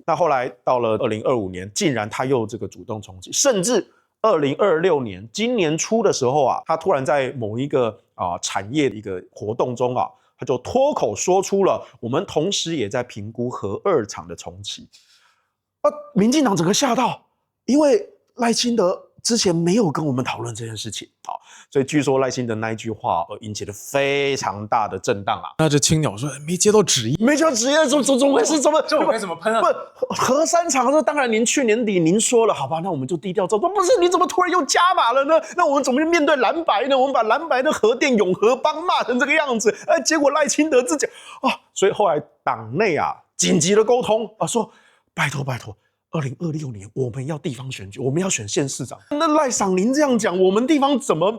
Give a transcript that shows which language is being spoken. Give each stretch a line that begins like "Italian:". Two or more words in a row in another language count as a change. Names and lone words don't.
Chinese: 那後來到了2025年，竟然他又這個主動重啟，甚至2026年今年初的时候他突然在某一個產業的一個活動中他就脫口說出了我們同時也在評估核二廠的重啟。民進黨整個嚇到，因為賴清德之前沒有跟我們討論這件事情所以據說賴清德那一句話引起了非常大的震盪那這青鳥說沒接到旨意，沒接到旨意，怎麼回事？這我該怎麼噴不，核三廠當然您去年底您說了，好吧，那我們就低調做。不是，你怎麼突然又加碼了呢？那我們怎麼面對藍白呢？我們把藍白的核電永和幫罵成這個樣子，結果賴清德自己所以後來黨內緊急的溝通說拜託2026年我們要地方選舉，我們要選縣市長。那賴桑您這樣講，我們地方怎麼？